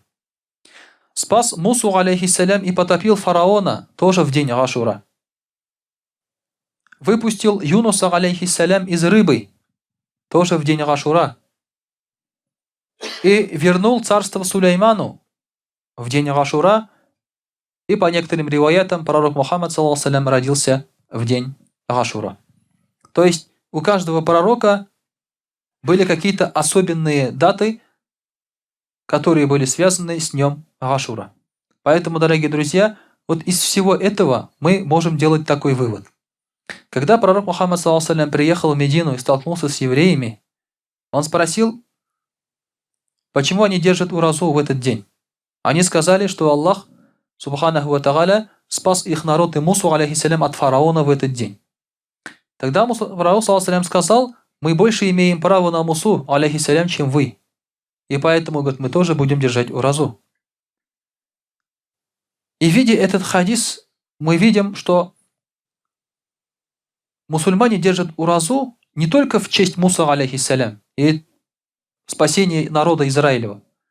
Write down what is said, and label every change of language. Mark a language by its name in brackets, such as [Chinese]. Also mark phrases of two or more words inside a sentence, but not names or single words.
[Russian] Спас Мусу, алейхиссалям, и потопил фараона тоже в день Ашура. Выпустил Юнуса, алейхиссалям, из рыбы тоже в день Ашура. И вернул царство Сулейману в день Ашура. И по некоторым риваятам пророк Мухаммад, [Arabic] صلى الله عليه وسلم, [Russian] родился в день Ашура. То есть у каждого пророка были какие-то особенные даты, которые были связаны с днем Ашура. Поэтому, дорогие друзья, вот из всего этого мы можем делать такой вывод. Когда пророк Мухаммад, [Arabic] صلى الله عليه وسلم, [Russian] приехал в Медину и столкнулся с евреями, он спросил, почему они держат уразу в этот день. Они сказали, что Аллах, [Arabic] سبحانه وتعالى, [Russian] спас их народ и Мусу, алейхиссалям, от фараона в этот день. Тогда пророк, [Arabic] صلى الله عليه وسلم, [Russian] сказал, мы больше имеем право на Мусу, алейхиссалям, чем вы. И поэтому, говорит, мы тоже будем держать уразу. И видя этот хадис, мы видим, что мусульмане держат уразу не только в честь Муса, алейхиссалям, и спасения народа Израилева.